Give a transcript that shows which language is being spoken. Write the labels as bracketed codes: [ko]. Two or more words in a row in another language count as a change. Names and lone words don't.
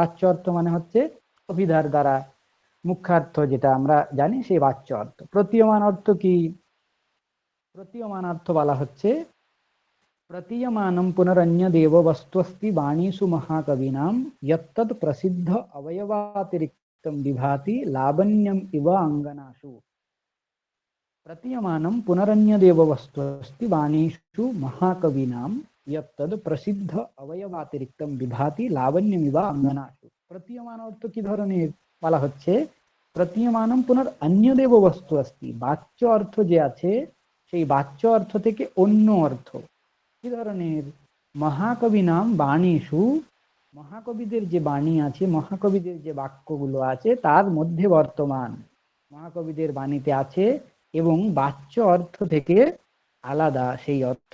[bn] বাচ্য অর্থ মানে হচ্ছে অভিধার দ্বারা মুখ্যার্থ যেটা আমরা জানি সেই বাচ্য অর্থ। প্রতীয়মান অর্থ কি? প্রতীয়মান অর্থ বলা হচ্ছে [sa] প্রতীয়মানম পুনরন্যদেব বস্তুস্তি বাণীষু মহাকবিনাম যত্তৎ প্রসিদ্ধ অবয়বাতিরিক্তম বিভাতি লাবণ্যম ইব অঙ্গনাসু। प्रतीयमानं पुनरन्यदेव वस्तुस्ति वाणीषु महाकवीनां यत्तद् प्रसिद्ध अवयवातिरिक्तम বিভাতি লাবণ্যমিব অঙ্গনাসু। [bn] প্রতীয়মান অর্থ কি ধরনের বলা হচ্ছে? [sa] প্রতীয়মানম পুনর অন্যদেব বস্তু अस्ति, [bn] বাচ্য অর্থ যে আছে সেই বাচ্য অর্থ থেকে অন্য অর্থ। কি ধরনের? [sa] মহাকবি নাম বাণীষু, [bn] মহাকবিদের যে বাণী আছে, মহাকবিদের যে বাক্যগুলো আছে তার মধ্যে বর্তমান, মহাকবিদের বাণীতে আছে এবং বাচ্য অর্থ থেকে আলাদা সেই অর্থ।